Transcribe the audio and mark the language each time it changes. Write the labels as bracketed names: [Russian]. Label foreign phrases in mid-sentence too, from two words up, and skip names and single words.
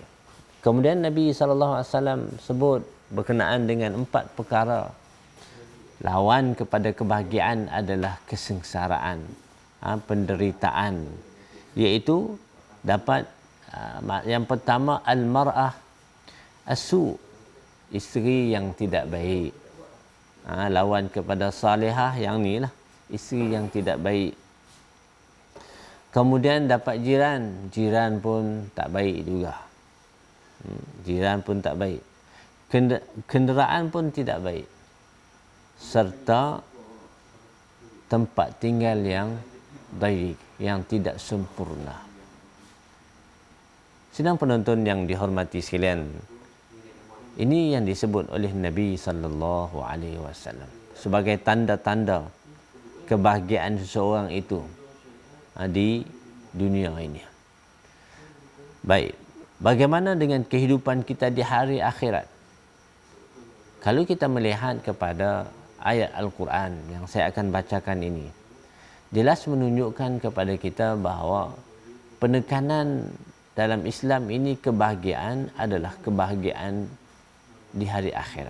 [Malay] Kemudian Nabi SAW sebut berkenaan dengan 4 perkara. Lawan kepada kebahagiaan adalah kesengsaraan, penderitaan. Iaitu dapat yang pertama, [Arabic] المرأة السوء', [Malay] isteri yang tidak baik. Lawan kepada salihah yang ni lah, isteri yang tidak baik. Kemudian dapat jiran pun tak baik juga. Jiran pun tak baik. Kenderaan pun tidak baik. Serta tempat tinggal yang baik, yang tidak sempurna. Sidang penonton yang dihormati sekalian, ini yang disebut oleh Nabi [Arabic] صلى الله عليه وسلم [Malay] sebagai tanda-tanda kebahagiaan seseorang itu di dunia ini. Baik, bagaimana dengan kehidupan kita di hari akhirat? Kalau kita melihat kepada ayat Al-Quran yang saya akan bacakan ini, jelas menunjukkan kepada kita bahawa penekanan dalam Islam ini, kebahagiaan adalah kebahagiaan di hari akhirat.